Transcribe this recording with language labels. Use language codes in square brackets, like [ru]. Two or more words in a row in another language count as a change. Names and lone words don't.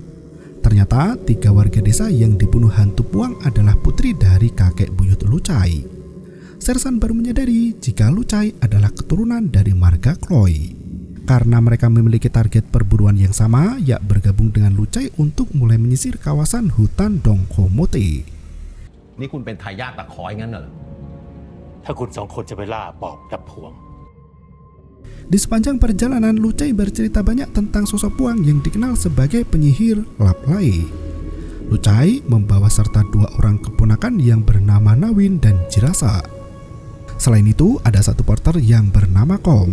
[id] Ternyata 3 warga desa yang dibunuh hantu puang adalah putri dari kakek buyut Lucai. Sersan baru menyadari jika Lucai adalah keturunan dari marga Kloy. Karena mereka memiliki target perburuan yang sama, Yak bergabung dengan Lucai untuk mulai menyisir kawasan hutan Dongkomote. [th] Ini คุณเป็นทายาทตะขออย่างนั้นเหรอ ถ้าคุณ2 คนจะไปล่าปอบกับผวง [id] Di sepanjang perjalanan, Lucai bercerita banyak tentang sosok puang yang dikenal sebagai penyihir Laplai. Lucai membawa serta 2 orang keponakan yang bernama Nawin dan Jirasa. Selain itu, ada satu porter yang bernama Kom.